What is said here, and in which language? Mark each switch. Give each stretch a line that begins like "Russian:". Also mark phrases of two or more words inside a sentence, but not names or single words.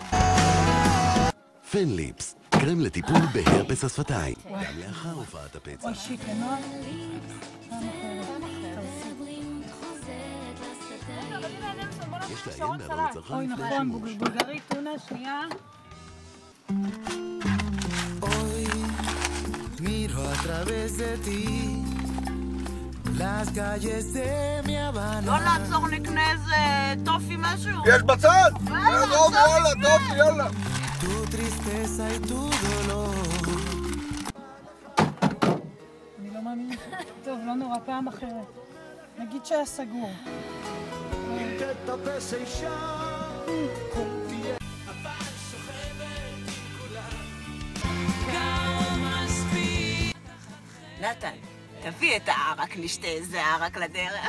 Hebrew: פנליפס, קרם לטיפול בהרפס השפתיים, גם לאחר הופעת הפצע. אוי שיט, נוע. יש לעיין בערב הצרכן. אוי נכון, בולגרית, טונה, שנייה.
Spanish: Hoy miro a través de ti las calles de mi Habana.
Hebrew: לא לעצור, נקנה איזה טופי משהו. יש בצד! יאללה, טופי, יאללה.
Spanish: Tu tristeza y tu dolor.
Hebrew: אני לא מאמינה. טוב, לא נורא, פעם אחרת. נגיד שהיה סגור. נתן, תביא את הערק, נשתה איזה ערק לדרך.